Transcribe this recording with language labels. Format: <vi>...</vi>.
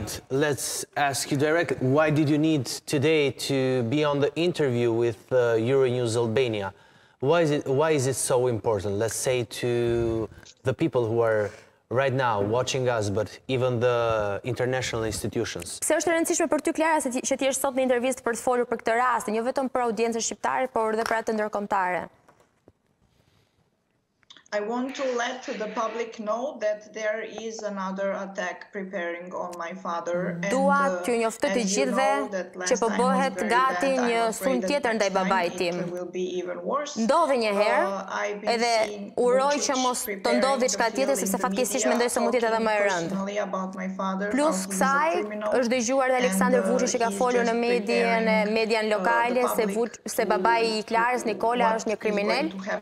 <en>let's ask you directly, why did you need today to be on the interview with Euronews Albania? Why is it so important, let's say, to the people who are right now watching us, but even the international institutions?</en> <sq>Pse është e rëndësishme për ty, Klara, që ti je sot në intervistë për të folur për këtë rast, jo vetëm për audiencën shqiptare, por edhe për atë ndërkombëtare?</sq> <en>I want to let the public know that there is another attack preparing on my father.</en> <sq>Dua t'ju njoftoj të gjithëve që po bëhet gati një sulm tjetër ndaj babait tim. Ndodhi një herë, edhe uroj që mos të ndodhi diçka tjetër, sepse fatkeqësisht mendoj se mund të jetë edhe më e rëndë. Plus kësaj, është dëgjuar dhe Aleksandër Vuçiç që ka folur në median lokale se babai i Klarës, Nikola, është një kriminal.</sq>